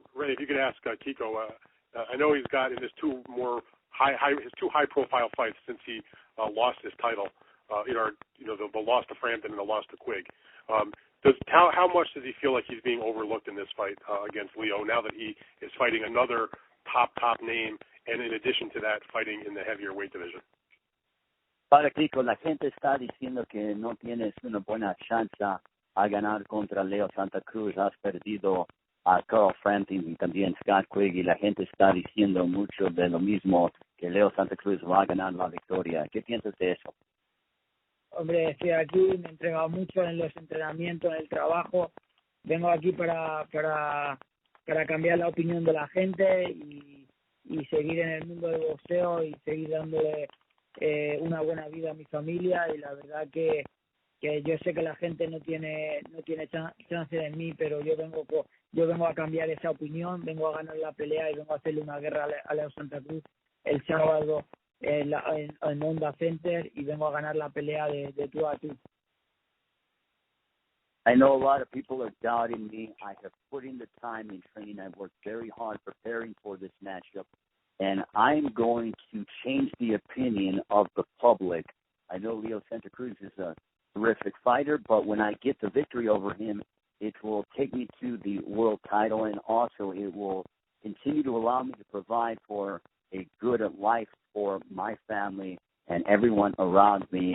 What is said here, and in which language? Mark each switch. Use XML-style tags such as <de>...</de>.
<en>Ray, if you could ask Kiko, I know he's got in his two high-profile fights since he lost his title, the loss to Frampton and the loss to Quigg. How much does he feel like he's being overlooked in this fight against Leo now that he is fighting another top name, and in addition to that, fighting in the heavier weight division?</en> <es>Para Kiko, la gente está diciendo que no tienes una buena chance a ganar contra Leo Santa Cruz. Has perdido a Carl Frampton y también Scott Quigg, y la gente está diciendo mucho de lo mismo, que Leo Santa Cruz va a ganar la victoria. ¿Qué piensas de eso? Hombre, estoy aquí, me he entregado mucho en los entrenamientos, en el trabajo. Vengo aquí para cambiar la opinión de la gente y seguir en el mundo del boxeo y seguir dándole una buena vida a mi familia, y la verdad que yo sé que la gente no tiene chance en mí, pero yo vengo a cambiar esa opinión, vengo a ganar la pelea y vengo a hacerle una guerra a Leo Santa Cruz el sábado en Honda Center, y vengo a ganar la pelea de tú a tú.</es> <en>I know a lot of people are doubting me. I have put in the time in training. I've worked very hard preparing for this matchup, and I'm going to change the opinion of the public. I know Leo Santa Cruz is a terrific fighter, but when I get the victory over him, it will take me to the world title, and also it will continue to allow me to provide for a good life for my family and everyone around me.</en>